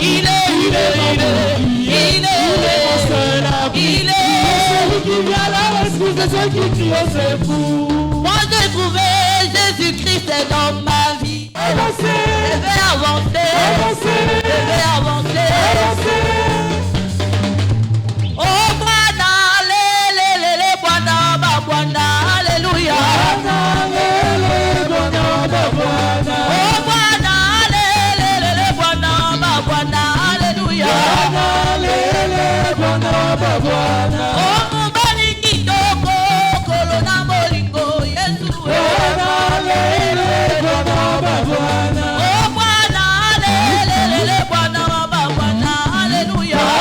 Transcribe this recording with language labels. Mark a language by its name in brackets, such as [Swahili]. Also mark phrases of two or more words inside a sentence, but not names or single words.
[French] il est mon seul ami. il est celui qui vient à la rescousse de ceux qui crient au secours. Moi j'ai trouvé Jésus-Christ dans ma vie. Avancez, Je vais avancer, avancez, je vais avancer. avancez. [Swahili] Oh Bwana, le Bwana, ba Bwana, alléluia. Bwana, Bwana. Oh Bwana, le Bwana, ba Bwana, alléluia. Bwana. [Lingala] Oh mobali kitoko, kolona molingo, Yesu. [Swahili] Oh Bwana, le Bwana, ba Bwana, alléluia.